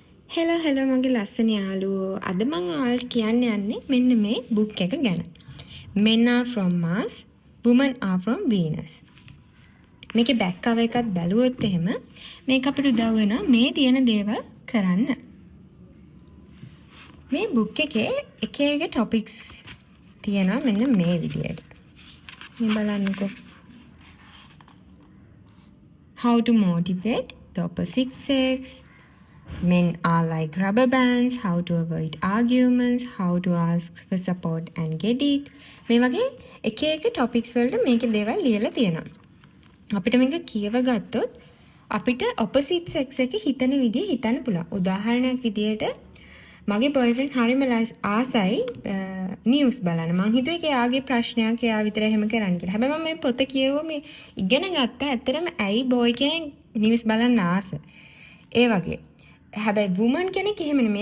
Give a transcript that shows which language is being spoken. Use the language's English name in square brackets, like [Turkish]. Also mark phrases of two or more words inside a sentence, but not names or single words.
[Sinhala] හෙලෝ මගේ ලස්සන යාළුවෝ. අද මම ඔයාලට කියන්න යන්නේ මෙන්න මේ බුක් එක ගැන. Men are from Mars, Women are from Venus. මේකේ [English] back cover [Sinhala] එකත් බැලුවොත් එහෙම මේක අපිට උදව් වෙනවා මේ තියෙන දේවල් කරන්න. මේ බුක් එකේ එක එක ටොපික්ස් තියෙනවා මෙන්න මේ විදියට. මේ බලන්නකෝ. [English] How to motivate the opposite sex. Men are like rubber bands, how to avoid arguments, how to ask for support and get it. [Sinhala] මේ වගේ එක එක topics වලට මේකේ දේවල් ලියලා තියෙනවා. අපිට මේක කියව ගත්තොත් අපිට [English] opposite sex [Sinhala] එකේ හිතන විදිය හිතන්න පුළුවන්. උදාහරණයක් විදියට මගේ boyfriend හරියම ආසයි නිවුස් බලන්න. මං හිතුවේ ඒක එයාගේ ප්‍රශ්නයක් එයා විතර එහෙම කරන්න කියලා. හැබැයි මම මේ පොත කියවුවා මේ ඉගෙන ගත්තා. ඇත්තටම ඇයි boy කෙනෙක් නිවුස් බලන්න ආස. ඒ වගේ හැබැයි වුමන් කෙනෙක් එහෙම නෙමෙයි.